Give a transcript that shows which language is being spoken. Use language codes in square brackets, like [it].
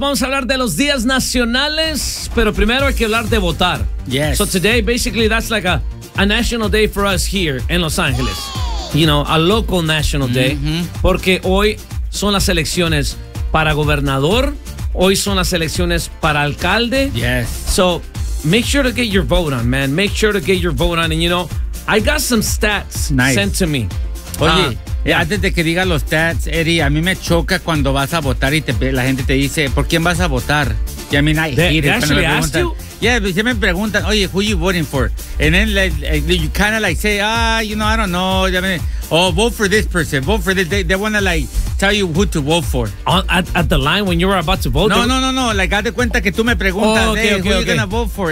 [es] Vamos a hablar de los días nacionales, pero primero hay que hablar de votar. [en] Yes. So today, basically, that's like a national day for us here in Los Angeles. You know, a local national day. [es] Porque hoy son las elecciones para gobernador, hoy son las elecciones para alcalde. [en] Yes. So make sure to get your vote on, man. Make sure to get your vote on. And you know, I got some stats sent to me. [es] Oye, antes de que diga los stats, Eddie, a mí me choca cuando vas a votar y la gente te dice, ¿por quién vas a votar? Y a mí me preguntan, oye, [en] who you voting for? And then you kind of like say, you know, I don't know. I mean, vote for this person. Vote for this. They want to like tell you who to vote for. At the line when you were about to vote? [es] No. [en] Like, [es] haz de cuenta que tú me preguntas, [en] who you gonna vote for?